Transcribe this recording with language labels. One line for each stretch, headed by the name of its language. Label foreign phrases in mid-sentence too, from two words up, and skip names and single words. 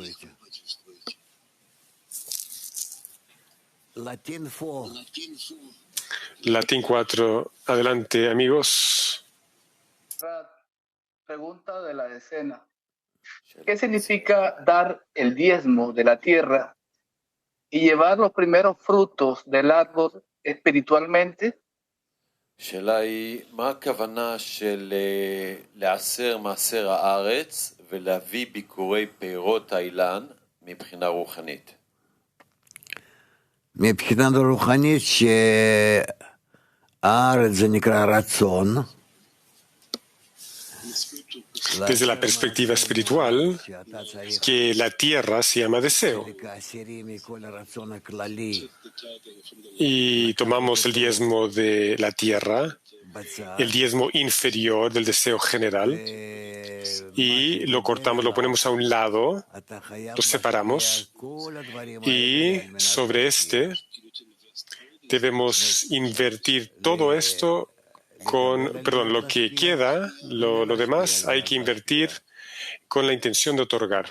Spanish: Latín 4. Adelante, amigos. Pregunta de la decena. ¿Qué significa dar el diezmo de la tierra y llevar los primeros frutos del árbol espiritualmente?
Hebrew: השאלה היא, מה הכוונה של לעשר מעשר הארץ ולהביא ביקורי פירות האילן מבחינה רוחנית? מבחינה רוחנית שהארץ זה נקרא רצון.
Spanish: Desde la perspectiva espiritual, que la tierra se llama deseo. Y tomamos el diezmo de la tierra, el diezmo inferior del deseo general, y lo cortamos, lo ponemos a un lado, lo separamos, y sobre este debemos invertir todo esto lo que queda, lo demás, hay que invertir con la intención de otorgar.